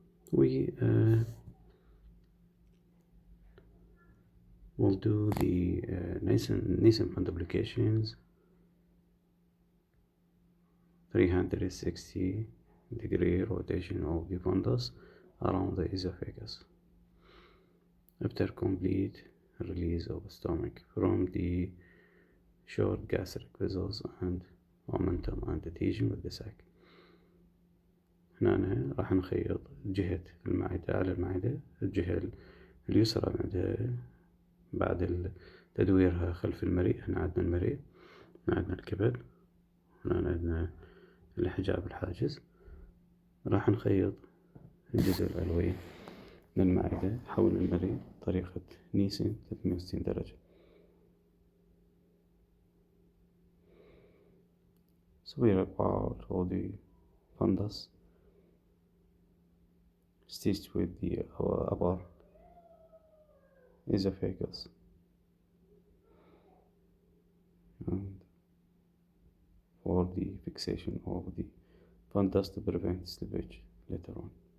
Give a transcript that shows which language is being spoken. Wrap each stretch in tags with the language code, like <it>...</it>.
<en>We will do the Nielsen duplications 360-degree rotation of the fundus around the esophagus after complete release of stomach from the short gastric vessels and momentum and adhesion with the sac.</en> <ar>هنا راح نخيط جهة المعدة على المعدة، الجهة اليسرى عندها بعد تدويرها خلف المريء. هنا عندنا المريء، هنا عندنا الكبد، هنا عندنا الحجاب الحاجز. راح نخيط الجزء العلوي للمعدة حول المريء بطريقة نيسن 360 درجة.</ar> <en>Superior part of the fundus stitched with the upper esophagus and for the fixation of the fundus to prevent slippage later on.</en>